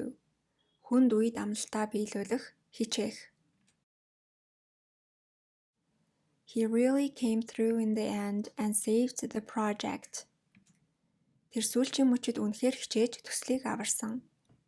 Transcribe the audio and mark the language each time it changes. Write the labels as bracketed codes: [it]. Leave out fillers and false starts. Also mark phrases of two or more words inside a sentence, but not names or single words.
[mn] Хүнд үед амлалтаа биелүүлэх, хичээх. [en] He really came through in the end and saved the project. [mn] Тэр сүүлчийн мөчид үнэхээр хичээж төслийг аварсан.